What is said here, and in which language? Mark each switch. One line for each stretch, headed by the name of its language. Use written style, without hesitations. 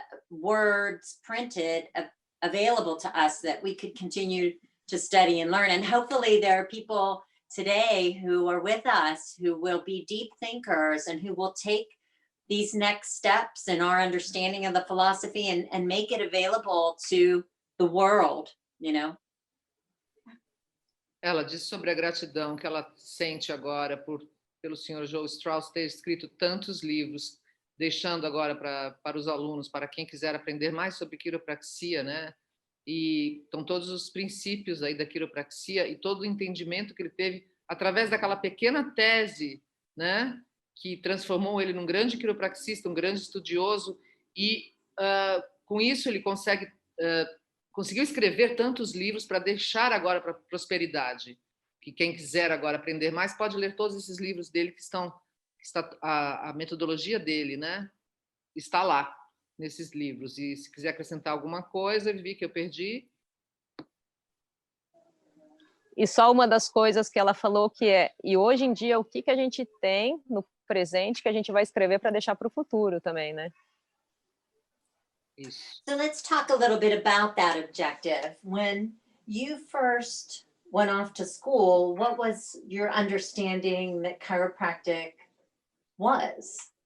English: words printed available to us that we could continue to study and learn. And hopefully there are people today who are with us who will be deep thinkers and who will take these next steps in our understanding of the philosophy and make it available to the world, you know.
Portuguese: Ela diz sobre a gratidão que ela sente agora pelo senhor Joe Strauss ter escrito tantos livros, deixando agora para os alunos, para quem quiser aprender mais sobre quiropraxia, né? E então todos os princípios aí da quiropraxia e todo o entendimento que ele teve através daquela pequena tese, né? Que transformou ele num grande quiropraxista, um grande estudioso, e com isso ele conseguiu escrever tantos livros para deixar agora para a prosperidade. Que quem quiser agora aprender mais pode ler todos esses livros dele que está a metodologia dele, né? Está lá nesses livros. E se quiser acrescentar alguma coisa, Vivi, que eu perdi. E só uma das coisas que ela falou e hoje em dia o que a gente tem no presente que a gente vai escrever para deixar para o futuro também, né? Isso.
English: So let's talk a little bit about that objective. When you first went off to school, what was your understanding that chiropractic was?